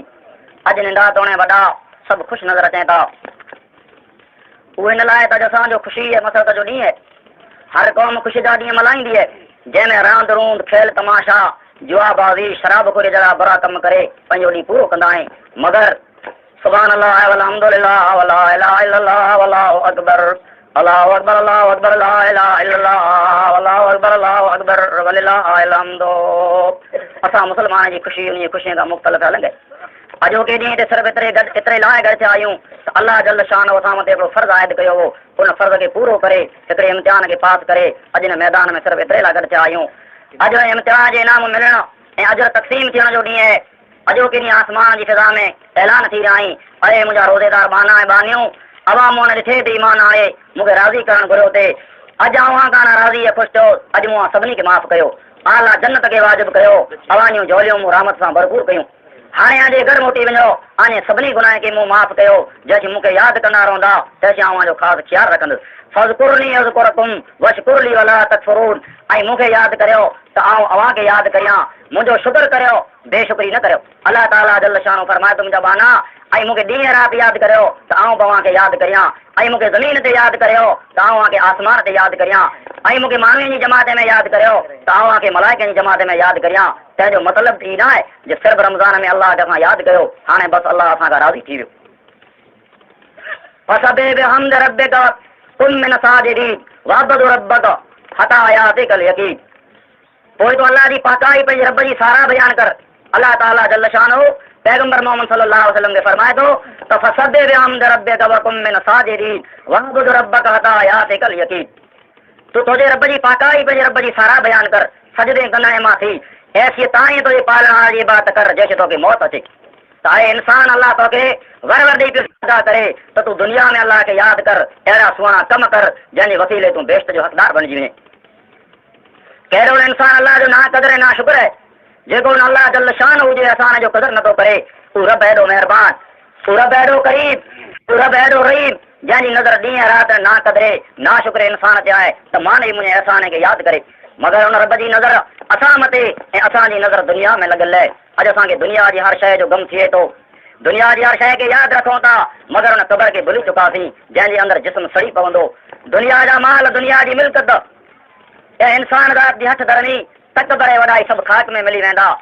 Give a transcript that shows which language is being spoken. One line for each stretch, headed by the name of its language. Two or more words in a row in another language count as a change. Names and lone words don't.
Sindhi: अॼु नंढा तोणे वॾा सभु ख़ुशि नज़र अचनि था। उहे हिन लाइ त असांजो ख़ुशी ऐं मसरत जो ॾींहुं आहे। हर क़ौम ख़ुशी जा ॾींहं मल्हाईंदी आहे जंहिंमें रांदि रूंद खेल तमाशा जुआबाज़ी शराब खोरी जहिड़ा बुरा कम करे पंहिंजो ॾींहुं पूरो कंदा आहिनि।
Arabic: मगर سبحان الله والحمد لله ولا إله إلا الله والله أكبر الله أكبر الله أكبر لا إله إلا الله والله أكبر الله أكبر ولله الحمد.
Sindhi: असां मुस्लमान जी ख़ुशी उन ख़ुशीअ खां मुख़्तलिफ़ हलंदे अॼोके ॾींहं ते सिर्फ़ु एतिरे लाइ गॾु थिया आहियूं त अल्लाह
Arabic: جل شأن
Sindhi: असां मथे हिकिड़ो फ़र्ज़ु आयद कयो हो। उन फ़र्ज़ खे पूरो करे हिकिड़े इम्तिहान खे पास करे अॼु हिन मैदान में सिर्फ़ु एतिरे लाइ गॾु थिया आहियूं। अॼु इम्तिहान जे इनाम मिलण ऐं अॼु तक़सीम थियण जो ॾींहुं आहे। अॼोके ॾींहुं आसमान जी फिज़ा में ऐलान थी रहिया आहिनि अरे मुंहिंजा रोज़ेदार बाना ऐं बानियूं अवां मूं वटि ॾिठे थी ईमान हाणे मूंखे राज़ी करणु घुरियो थिए। अॼु अवां कान राज़ी ऐं ख़ुशि थियो अॼु मूं सभिनी खे माफ़ु कयो आला जन्नत खे वाजिबु कयो अवानियूं झोलियूं मूं रहमत सां भरपूर कयूं। हाणे अॼु घर मोटी वञो हाणे सभिनी गुनाह खे मूं माफ़ु कयो जंहिंखे मूंखे यादि कंदा रहंदा तंहिंखे अवां जो ख़ासि ख़्यालु रखंदुसि।
Arabic: فاذكروني أذكركم واشكروا لي ولا تكفرون.
Sindhi: ऐं मूंखे यादि करियो त आउं अवां खे यादि करियां मुंहिंजो शुक्र करियो बेशुक्री न करियो। अल्लाह ताला
Arabic: جل شأنه
Sindhi: फरमाए त मुंहिंजा बाना ऐं मूंखे ॾींहं राति यादि करियो त आउं तव्हां खे यादि करियां ऐं मूंखे ज़मीन ते यादि करियो त आउं खे आसमान ते यादि करियां ऐं मूंखे माण्हुनि जी जमात में यादि करियो त आउं खे मलाइकनि जी जमात में यादि करियां। तंहिंजो मतिलबु ई न आहे जो सिर्फ़ु रमज़ान में अल्लाह खे असां यादि कयो हाणे बसि अल्लाह असां खां राज़ी थी वियो।
Arabic: فسبح بحمد ربك وكن من الساجدين واعبد ربك حتى يأتيك اليقين.
Sindhi: पोइ तो अल्लाह जी पाकाई पंहिंजे रब जी सारा बयान कर। अल्लाह ताला
Arabic: جل شأنه
Sindhi: पैगंबर मोहम्मद
Arabic: صلى الله عليه وسلم
Sindhi: खे फरमाए थो त
Arabic: فسبح بحمد ربك وكن من الساجدين واعبد ربك حتى يأتيك اليقين.
Sindhi: तू तुझे रब जी पाकाई पंहिंजे रब जी सारा बयान कर सजदे कंदड़ मां थी ऐसी ताईं तुझे पालण जी बात कर जैसे तोखे मौत अचे। त आहे इंसान अल्लाह तोखे वर वर ॾेई पियो अदा करे त तूं दुनिया में अल्लाह खे यादि कर अहिड़ा सुहिणा कम कर जंहिंजे वसीले तूं बेश्त जो हक़दार बणिजी वञे। कहिड़ो इंसान अल्लाह जो ना क़दर ऐं ना शुक्र आहे जेको उन अल्लाह
Arabic: جل شأن
Sindhi: हुजे असां जो क़दर नथो करे। तू रब एॾो महिरबान तू रब एॾो करीब तू रब एॾो रहीम जंहिंजी नज़र ॾींहं राति ना क़दरे ना शुक्र इंसान ते आहे त माने मुंहिंजे अहसान खे यादि करे। मगर उन रब जी नज़र असां मथे ऐं असांजी नज़र दुनिया में लॻल आहे। अॼु असांखे दुनिया जी हर शइ जो गम थिए थो दुनिया जी हर शइ खे यादि रखूं था मगर उन क़बर खे भुली चुकासीं जंहिंजे अंदरि जिस्म सड़ी पवंदो। दुनिया जा माल दुनिया जी मिल्कत ऐं इंसान रात जी हथ धरणी तकबर ऐं वॾाई सभु ख़ाक में मिली वेंदा।